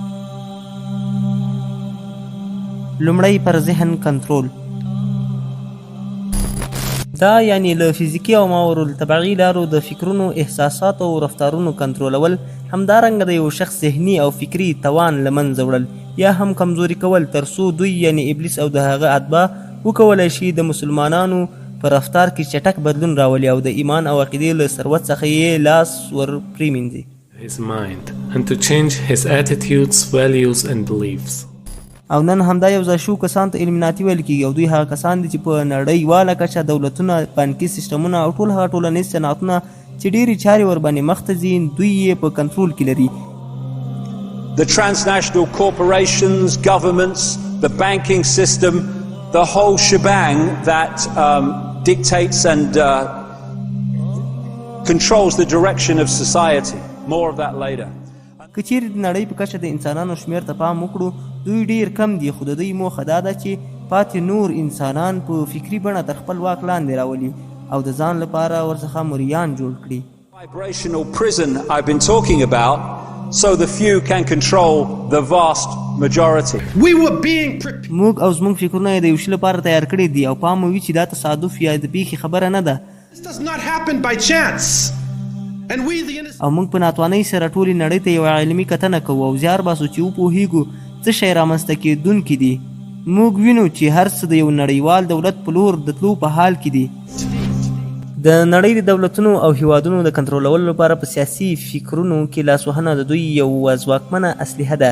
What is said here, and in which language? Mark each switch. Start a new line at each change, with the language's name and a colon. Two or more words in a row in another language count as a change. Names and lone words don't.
Pashto: لومړی پر ذهن کنټرول، دا یعنی له فزیکي او ماورالطبیعي لارو د فکرونو، احساساتو او رفتارونو کنټرولول، همدارنګه د یو شخص ذهني او فکري توان له منځه وړل یا هم کمزوري کول، تر څو دوی یعنی ابلیس او د هغه اتباع وکولی شي د مسلمانانو په رفتار کې چټک بدلون راولي او د ایمان او عقیدې له ثروت څخه یې لاس ور پرېمنځي.
English: His mind and to change his attitudes, values and beliefs.
Pashto: او نن همدا یو ځای شو کسان ته علمناتي ویل کېږي او دوی هغه کسان دي چې په نړیواله کچه دولتونه، بانکي سیسټمونه او ټول هغه ټولنیز صنعتونه چې ډېرې چارې ورباندې مخ ته ځي دوی یې په کنټرول کې لري.
English: The transnational corporations, governments, the banking system, the whole shebang that dictates and controls the direction of society. More of that later.
Pashto: که چیرې د نړۍ په کچه د انسانانو شمېر ته پام وکړو، دوی ډېر کم دي، خو د دوی موخه دا ده چې پاتې نور انسانان په فکري بڼه تر خپل واک لاندې راولي او د ځان لپاره ورڅخه مریان جوړ کړي.
English: Vibrational prison I've been talking about, so the few can control the vast majority.
Pashto: موږ او زموږ فکرونه یې د یو شي لپاره تیار کړي دي او پام مو وي چې دا تصادف یا د پیښې خبره نه ده.
English: This does not happen by chance.
Pashto: او موږ په ناتوانۍ سره ټولې نړۍ ته یوه علمي کتنه کوو او زیار باسو چې وپوهیږو څه شی رامنځته کېدونکي دي. موږ وینو چې هر څه د یو نړیوال دولت په لور د تلو په حال کې دي. د نړۍ د دولتونو او هیوادونو د کنټرولولو لپاره په سیاسي فکرونو کې لاسوهنه د دوی یو ځواکمنه اسلحه ده.